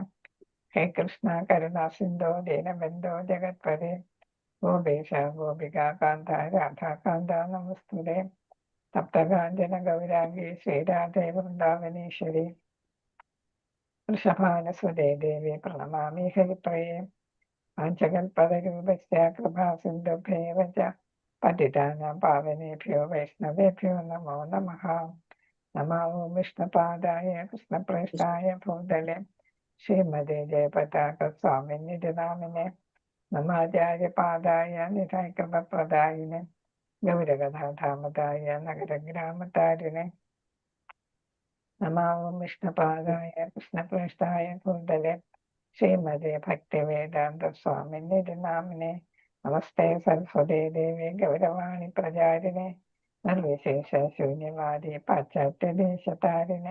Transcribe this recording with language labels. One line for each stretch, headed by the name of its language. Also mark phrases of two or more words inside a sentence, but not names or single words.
Sanskrit: ഹേ കൃഷ്ണ കരുണാ സിന്ധോ ദീനബന്ധോ ജഗത്പദേ ഗോപേശ ഗോപികാന്ത രാധാകാന്ത നമസ്തുതേ. തപ്തകാഞ്ചന ഗൗരാംഗീ ശ്രീരാധേ വൃന്ദാവനീശ്വരി വൃഷഭാനുസുതേ ദേവി പ്രണമാമി ഹരിപ്രിയേ. പാഞ്ചകൽപതരൂപസ്യ കൃപാ സിന്ധുഭ്യേവ ച പതിതാനാം പാവനേഭ്യോ വൈഷ്ണവേഭ്യോ നമോ നമഃ. നമോ വിഷ്ണുപാദായ കൃഷ്ണപ്രേഷ്ഠായ ഭൂതലേ ശ്രീമതേ ജയപതാക സ്വാമിനിധി നാമിനെ നമാചാര്യപാദായ നിധായകൃപപ്രദായിനെ ഗൗരകഥാധാമതായ നഗരഗ്രാമതാരിനെ നമോ വിഷ്ണുപാദായ കൃഷ്ണപ്രേഷ്ഠായ ഭൂതലേ ശ്രീമതേ ഭക്തിവേദാന്ത സ്വാമിനിധി നാമിനെ നമസ്തേ സരസ്വതേ ദേവി ഗൗരവാണി പ്രചാരിനെ നിർവിശേഷ ശൂന്യവാദി പാശ്ചാത്യദേശതാരിനെ.